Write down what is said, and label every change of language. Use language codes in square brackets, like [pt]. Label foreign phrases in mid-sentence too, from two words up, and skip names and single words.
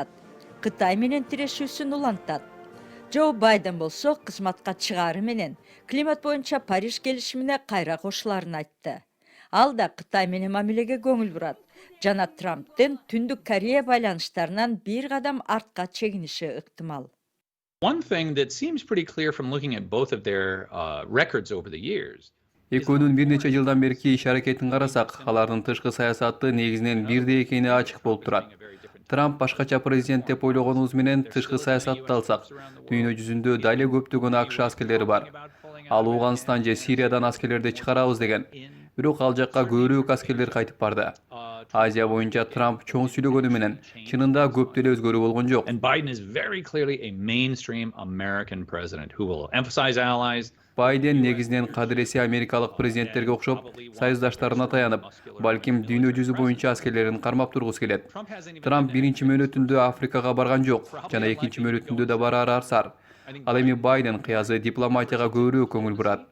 [ky] Кытай менен тирешүүсүн улантат. Джо Байден болсо кызматка чыгаары менен климат боюнча Париж келишимине кайра кошулаарын айтты. Ал да Кытай менен мамилеге көңүл бурат жана Трамптын Түндүк Корея байланыштарынан бир кадам артка чегиниши ыктымал. [en] One thing that seems pretty clear from looking at both of their records over the years. [ky] Экөөнүн бир нече жылдан берки иш аракетин карасак, алардын тышкы саясаты негизинен бирдей экени ачык болуп турат. Трамп башкача президент деп ойлогонубуз менен тышкы саясатты алсак, дүйнө жүзүндө дали көптөгөн АКШ аскерлери бар. Ал Ауганстан же Сириядан аскерлерди чыгарабыз деген. Бирок ал жакка көбүрөөк аскерлер кайтып барды. Азия боюнча Трамп чоң сүйлөгөнү менен чынында көп деле өзгөрүү болгон жок. [en] And Biden is very clearly a mainstream American president who will emphasize allies. [ky] Байден негизинен кадыреси америкалык президенттерге окшоп, союздаштарына таянып, балким дүйнө жүзү боюнча аскерлерин кармап тургусу келет. Трамп биринчи мөөнөтүндө Африкага барган жок, жана экинчи мөөнөтүндө да барары арсар. Ал эми Байден кыязы дипломатияга көбүрөөк көңүл бурат.